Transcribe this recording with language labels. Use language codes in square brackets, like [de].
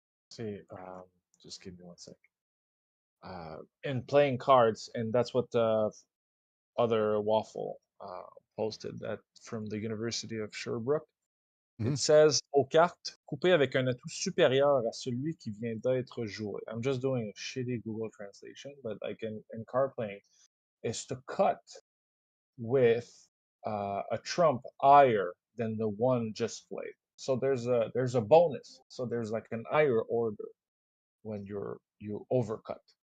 [en] See, just give me one sec. In playing cards, and that's what the other waffle posted that from the University of Sherbrooke. It says, [fr] aux cartes, couper avec un atout supérieur à celui qui vient d'être joué. [en] I'm just doing a shitty Google translation, but like in card playing, is to cut with a trump higher than the one just played. So there's a bonus. So there's like an higher order when you overcut.